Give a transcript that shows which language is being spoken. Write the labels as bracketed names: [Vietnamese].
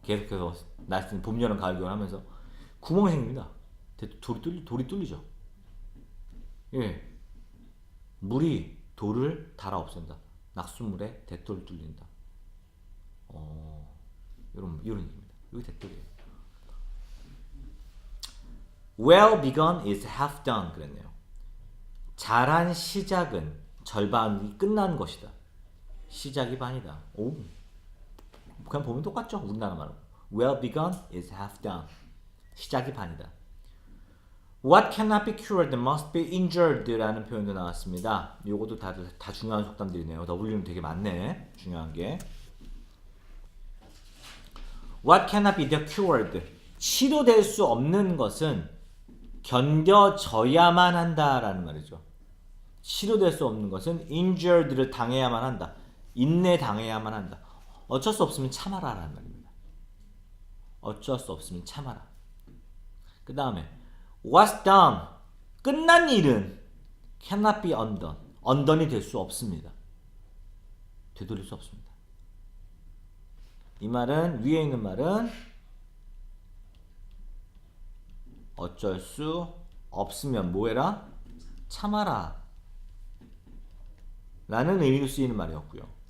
[Korean] 계속해서 날씨 봄, 여름, 가을, 겨울 하면서 구멍이 생깁니다. 돌이 뚫리죠. 물이 돌을 달아 없앤다. 낙수물에 대돌을 뚫린다. 이런 얘기입니다. 이게 대돌이에요. [English] Well begun is half done [Korean] 그랬네요. 잘한 시작은 절반이 끝난 것이다. 시작이 반이다. 오, 그냥 보면 똑같죠? 우리나라 말로. [English] Well begun is half done. [Korean] 시작이 반이다. [English] What cannot be cured must be injured라는 [Korean] 표현도 나왔습니다. 요것도 다 중요한 속담들이네요. W는 되게 많네. 중요한 게. [English] What cannot be cured? [Korean] 치료될 수 없는 것은 견뎌져야만 한다라는 말이죠. 치료될 수 없는 것은 injured를 당해야만 한다. 인내 당해야만 한다. 어쩔 수 없으면 참아라라는 말입니다. 어쩔 수 없으면 참아라. 그 다음에 [English] what's done? [Korean] 끝난 일은 [English] cannot be undone. [Korean] undone이 될 수 없습니다. 되돌릴 수 없습니다. 이 말은 위에 있는 말은 어쩔 수 없으면 뭐해라? 참아라 라는 의미로 쓰이는 말이었고요.